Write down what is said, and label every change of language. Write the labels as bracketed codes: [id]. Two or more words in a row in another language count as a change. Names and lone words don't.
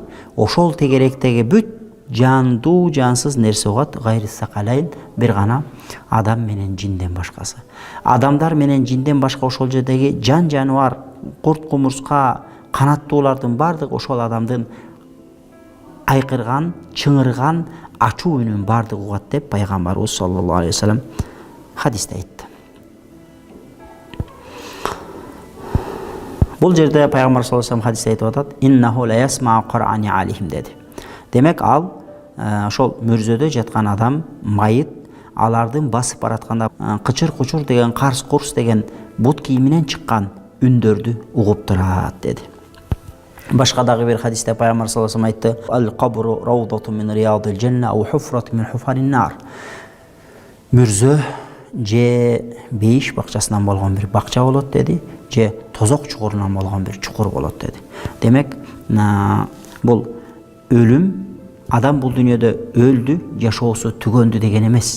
[ky] Ошол тегеректеги бүт жандуу жансыз нерсе угат, [ar] غير الثقلين, [ky] бир гана адам менен жинден башкасы. Адамдар менен жинден башка ошол жердеги жан жаныбар, курт кумурска, канаттуулардын бардыгы ошол адамдын айкырган, чыңырган, ачуу үнүн бардыгы угат деп пайгамбарыбыз [ar] صلى الله عليه وسلم [ky] хадисте айтты. Бул жерде пайгамбар [ar] صلى الله عليه وسلم [ky] хадисте айтып атат: [ar] "إنه ليسمع قرع عليهم" деди. [ky] Демек ал ошол мүрзөдө жаткан адам, майыт, алардын басып баратканда кычыр кучур деген, карс курс деген бут кийиминен чыккан үндөрдү угуп турат деди. Башка дагы бир хадисте пайгамбар [ar] صلى الله عليه وسلم айтты: "القبر روضة من رياض الجنة أو حفرة من حفر النار." [ky] Мүрзө же бейиш бакчасынан болгон бир бакча болот деди, же тозок чукурунан болгон бир чукур болот деди. Демек, бул өлүм, адам бул дүйнөдө өлдү, жашоосу түгөндү деген эмес.